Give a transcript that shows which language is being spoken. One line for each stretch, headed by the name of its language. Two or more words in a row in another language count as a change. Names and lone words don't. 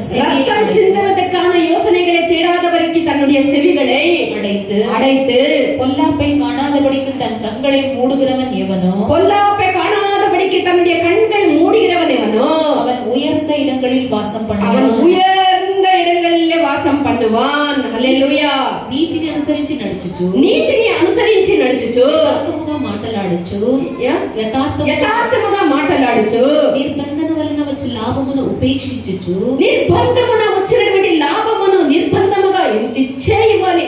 Tamil: தேடாதபடிக்கு தன்னுடைய செவிகளை அடைத்து பொல்லாப்பை காணாதபடிக்கு தன் கண்களை மூடுகிறவன் எவனோ தன்னுடைய கண்கள் மூடுகிறவன் எவனோ அவன் உயர்ந்த இடங்களில் வாசம் பண்ணுவான்.
Telugu: హల్లెలూయా. నీతిని అనుసరించి నడుచుచు యథార్థముగా మాటలాడుచు నిర్బంధన వలన వచ్చే లాభమును ఉపేక్షించుచు వచ్చినటువంటి లాభమును నిర్బంధముగా ఎంత ఇచ్చే ఇవ్వాలి.